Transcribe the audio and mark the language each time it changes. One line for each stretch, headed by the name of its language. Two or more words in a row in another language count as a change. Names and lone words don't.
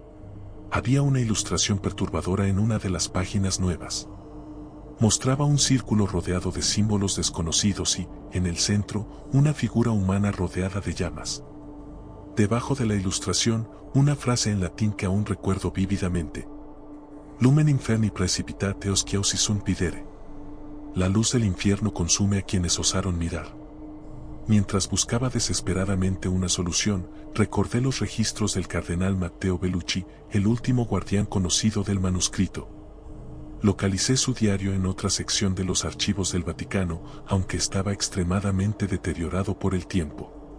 Spanish: Había una ilustración perturbadora en una de las páginas nuevas. Mostraba un círculo rodeado de símbolos desconocidos y, en el centro, una figura humana rodeada de llamas. Debajo de la ilustración, una frase en latín que aún recuerdo vívidamente:
Latin: Lumen inferni precipitate osciausi sunt pidere.
Spanish: La luz del infierno consume a quienes osaron mirar. Mientras buscaba desesperadamente una solución, recordé los registros del cardenal Matteo Bellucci, el último guardián conocido del manuscrito. Localicé su diario en otra sección de los archivos del Vaticano, aunque estaba extremadamente deteriorado por el tiempo.